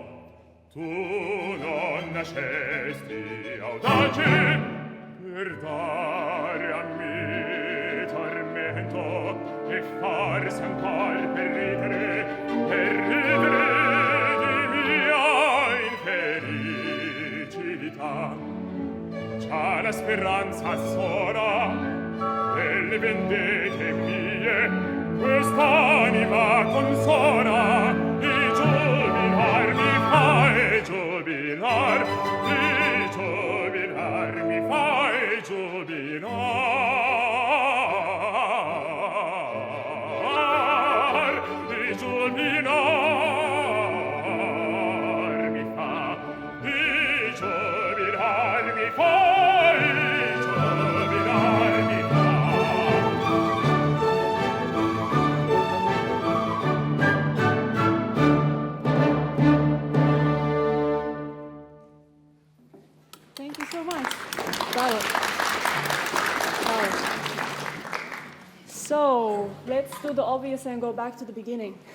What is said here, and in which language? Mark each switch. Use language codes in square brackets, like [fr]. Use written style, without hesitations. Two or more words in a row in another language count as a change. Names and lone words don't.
[it] Tu non nascesti audace per dare a me tormento e farsi ancor per ridere di mia infelicità. Già la speranza sola le vendette mie, quest'anima consona, e giubilar mi fa, e giubilar, e giubilar mi fa, e giubilar, e giubilar mi fa, e giubilar mi fa, e giubilar mi fa. [en] Thank you so much. Bravo. Bravo. So, let's do the obvious and go back to the beginning.